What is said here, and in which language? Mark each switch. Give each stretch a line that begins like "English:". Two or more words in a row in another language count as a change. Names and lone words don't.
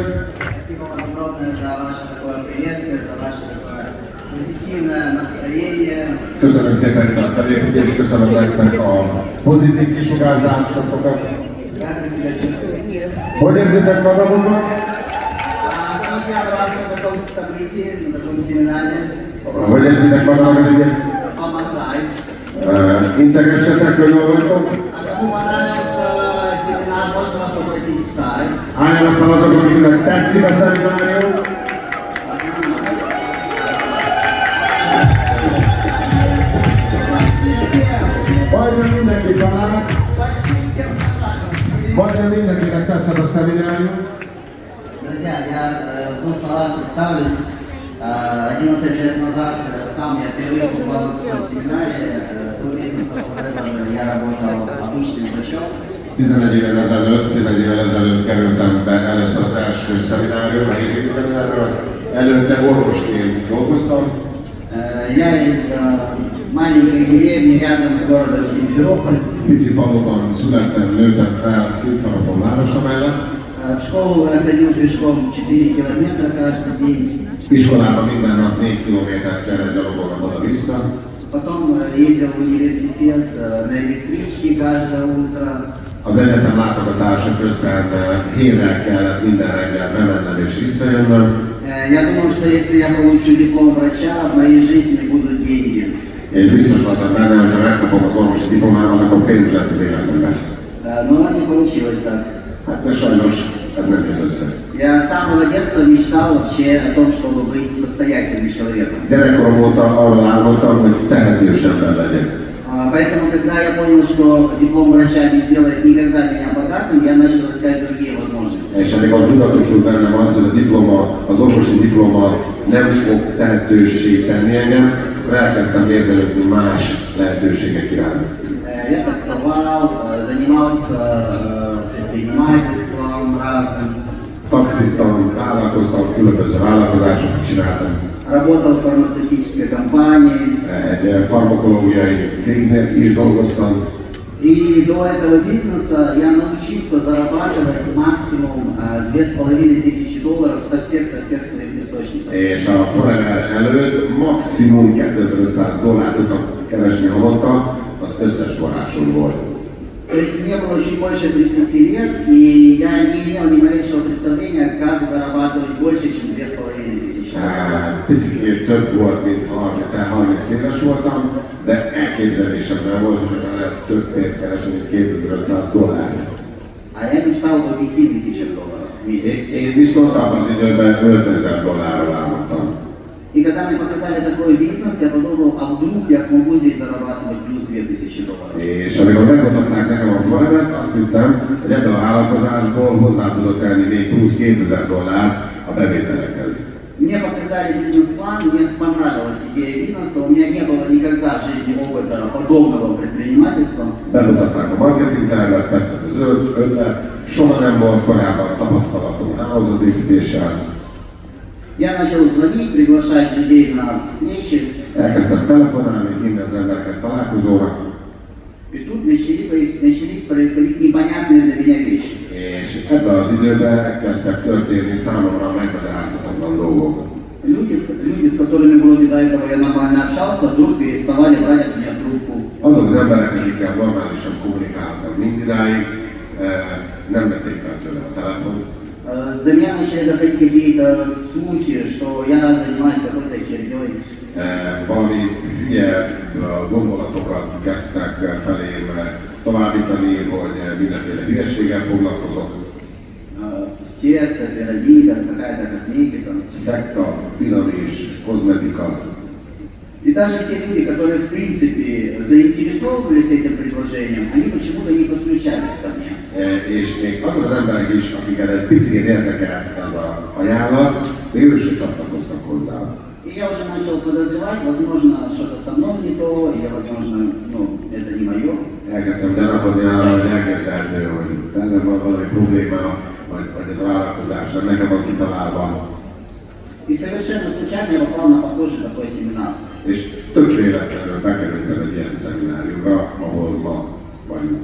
Russian: Спасибо вам огромное за ваше такое приветствие, за ваше такое позитивное настроение.
Hungarian: Köszönöm szépen itt a felépítést, köszönöm nektek a pozitív kisugárzásokat.
Russian: Как вы себя чувствуете?
Hungarian: Hogy érzitek magatokat?
Russian: Как первый раз на таком событии, на таком семинаре?
Hungarian: Hogy érzitek magatokat, hogy
Russian: Помогать.
Hungarian: integessetek, hogy jól vagytok?
Russian: А кому понравился семинар, можно вас попросить встать.
Hungarian: Álljanak fel azok, akiknek tetszik a szeminárium. Majdnem mindenki talál,
Russian: Почти всем понравилось.
Hungarian: majdnem mindenkinek tetszett a szeminárium.
Russian: Друзья, я в двух словах представлюсь. 11 лет назад сам я впервые побывал в таком семинаре. До бизнеса я работал обычным врачом.
Hungarian: 11 évvel ezelőtt kerültem be először az első szemináriumra, a hétvégi szemináriumra. Előtte orvosként dolgoztam.
Russian: Я из маленькой деревни рядом с городом Симферополь.
Hungarian: Pici faluban születtem, nőttem fel Szimferopol városa mellett.
Russian: В школу я ходил пешком 4 километра каждый день.
Hungarian: Iskolában minden nap 4 kilométert kellett gyalogolnom oda-vissza.
Russian: Потом ездил в университет на электричке каждое утро.
Hungarian: Az egyetem látogatása közben hévvel kellett minden reggel bemennem és visszajönnöm.
Russian: Я думал, что если я получу диплом врача, в моей жизни будут деньги.
Hungarian: És biztos voltam benne, hogy ha megkapom az orvosi diplomámat, akkor pénz lesz az életemben.
Russian: Но не получилось так.
Hungarian: Hát de sajnos ez nem jött össze.
Russian: Я с самого детства мечтал вообще о том, чтобы быть состоятельным человеком.
Hungarian: Gyerekkorom óta arról álmodtam, hogy tehetős ember legyek.
Russian: Поэтому, когда я понял, что диплом врача не сделает никогда меня богатым, я начал искать другие возможности.
Hungarian: És amikor tudatosult bennem az, hogy a diploma, az orvosi diploma nem fog tehetőssé tenni engem, akkor elkezdtem nézelődni más lehetőségek iránt.
Russian: Я таксовал, занимался предпринимательством разным,
Hungarian: Taxisztam, vállalkoztam, különböző vállalkozásokat csináltam.
Russian: работал в фармацевтической компании.
Hungarian: Egy farmakológiai cégnél is dolgoztam.
Russian: И до этого бизнеса я научился зарабатывать максимум $2500 со всех своих источников.
Hungarian: És a Forever előtt maximum $2500 tudtam keresni havonta, az összes forrásomból.
Russian: То есть мне было чуть больше 30 лет, и я не имел ни малейшего представления, как зарабатывать больше, чем $2500.
Hungarian: Picit több volt, mint 30 éves voltam, de elképzelésem nem volt, hogy lehet több pénzt keresni, mint $2500.
Russian: А я мечтал о $5000 в месяц.
Hungarian: Én viszont abban az időben $5000 álmodtam.
Russian: И когда мне показали такой бизнес, я подумал, а вдруг я смогу здесь зарабатывать плюс $2000.
Hungarian: És amikor megmutatták nekem a Forever-t, azt hittem, hogy ebből a vállalkozásból hozzá tudok tenni még plusz $2000 a bevételekhez.
Russian: Мне показали бизнес-план, мне понравилась идея бизнеса, у меня не было никогда в жизни опыта подобного предпринимательства.
Hungarian: Bemutatták a marketing tervet, tetszett az ötlet, soha nem volt korábban tapasztalatom hálózatépítéssel.
Russian: Я начал звонить, приглашать людей на встречи,
Hungarian: Elkezdtem telefonálni, hívni az embereket találkozóra,
Russian: и тут начались происходить непонятные для меня вещи.
Hungarian: és ebben az időben kezdtek történni számomra megmagyarázhatatlan dolgok.
Russian: Люди, с которыми вроде до этого я нормально общался, вдруг переставали брать от меня трубку.
Hungarian: Azok az emberek, akikkel normálisan kommunikáltam mindidáig, nem vették fel tőlem a telefont.
Russian: До меня начали доходить какие-то слухи, что я занимаюсь какой-то херней.
Hungarian: Valami hülye gondolatokat kezdtek felém továbbítani, hogy mindenféle hülyeséggel foglalkozok.
Russian: Секта, пирамида, какая-то косметика.
Hungarian: Szekta, piramis, kozmetika.
Russian: И даже те люди, которые в принципе заинтересовывались этим предложением, они почему-то не подключались ко мне.
Hungarian: És még azok az emberek is, akiket egy picit érdekelt ez az ajánlat, még ők sem csatlakoztak hozzá.
Russian: И я уже начал подозревать, возможно, что-то со мной не то, или, возможно, ну, это не мое.
Hungarian: Elkezdtem gyanakodni arra, hogy elképzelhető, hogy bennem van valami probléma, vagy ez a vállalkozás nem nekem van kitalálva.
Russian: И совершенно случайно я попал на похожий такой семинар.
Hungarian: És tök véletlenül bekerültem egy ilyen szemináriumra, ahol ma vagyunk.